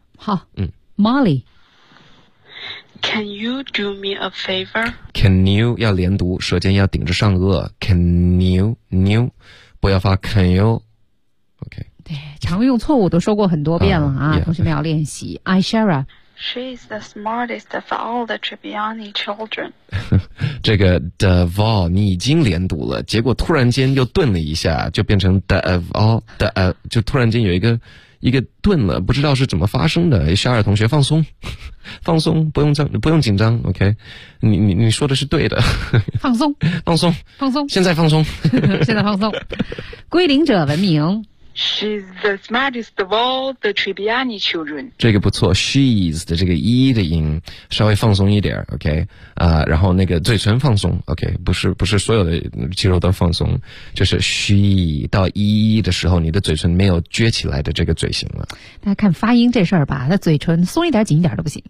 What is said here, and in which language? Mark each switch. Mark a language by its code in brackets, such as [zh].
[zh] 好，Molly， [en] Can you do me a favor？ Can you [zh] 要连读，舌尖要顶着上颚 ， [en] Can you new， [zh] 不要发 [en] Can you。 [zh] OK。对，常用错误都说过很多遍了啊， [en] yeah. [zh] 同学们要练习。Aishara。 [en] She's the smartest of all the Tribbiani children. [zh] 这个 [en] the of all [zh] 你已经连读了，结果突然间又顿了一下，就变成 [en] the of all the [zh] 就突然间有一个顿了，不知道是怎么发生的。夏尔同学，放松，放松，不用紧张 ，OK？你说的是对的，放松，放松，放松，现在放松，现在放松。归零者文明。 [en] She's the smartest of all the Tribbiani children. [zh] 这个不错 ， [en] she's [zh] 的这个 e 的音稍微放松一点 ，OK 啊，然后那个嘴唇放松 ，OK， 不是所有的肌肉都放松，就是 she 到 e 的时候，你的嘴唇没有撅起来的这个嘴型了。大家看发音这事儿吧，那嘴唇松一点紧一点都不行。